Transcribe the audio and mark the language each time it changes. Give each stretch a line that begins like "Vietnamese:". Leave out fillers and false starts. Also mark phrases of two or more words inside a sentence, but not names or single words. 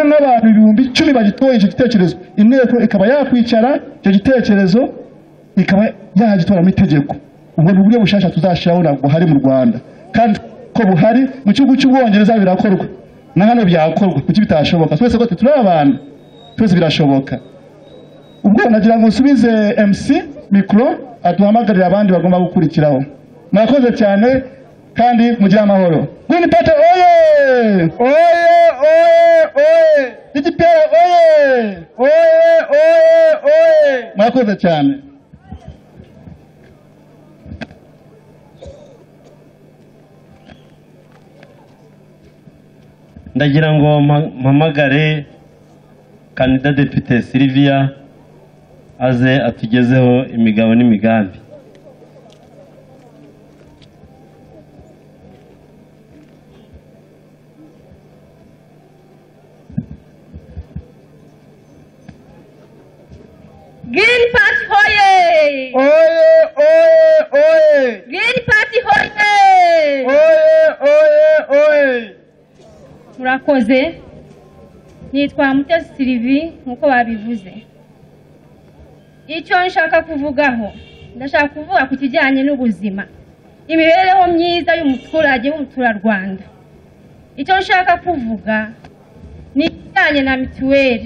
Kinyarwanda: n'abantu 10,000 bagitoye icyo gitekerezo inteko ikaba yakwicara icyo gitekerezo ikaba yagitora itegeko ubwo n'uburyo bushasha tuzashiraho nabwo hari mu Rwanda kandi ko buhari mu gihugu cy'Ubwongereza birakorwa na hano byakorwa kuki bitashoboka twese ko turi abantu twese birashoboka ubwo nagira ngo nsubize MC micro atuhamagarira abandi bagomba gukurikiraho mwakoze cyane kandi mugira amahoro Green Party oye oye oye oye DPR oye oye oye oye mwakoze cyane ndagira ngo mpamagare kandida depite Sylvia aze atugezeho imigabo n'imigambi Green Party hoye! Oye, oye, oye! Green Party hoye! Oye, oye, oye! Murakoze. Nitwa Mutesi Sylvie nkuko babivuze. Icyo nshaka kuvugaho, ndashaka kuvuga ku kijyanye n'ubuzima. Imibereho myiza y'umuturage w'umuturarwanda. Icyo nshaka kuvuga ni kijyanye na mituweli.